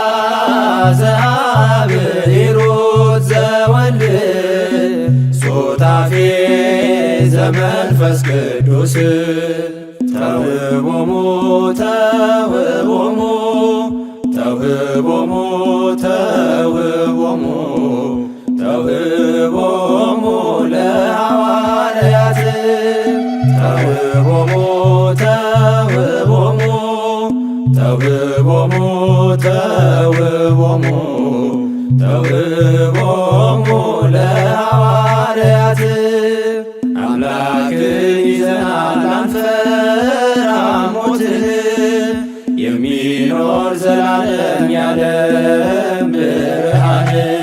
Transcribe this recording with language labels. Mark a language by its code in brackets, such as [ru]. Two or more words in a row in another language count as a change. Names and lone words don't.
[gez] ዘአብሮት ዘወልድ ሱታፌ ዘመንፈስ ቅዱስ ተውህቦሙ ተውህቦሙ ተውህቦሙ ተውህቦሙ ተውህቦሙ ለሐዋርያት ተውህቦሙ ተውህቦሙ ተውህቦሙ ተውህቦሙ ተውህቦሙ ለሐዋርያት [am] አምላክን ይዘናል አንፈራም ሞትን የሚኖር ዘላለም ያለም ብርሃን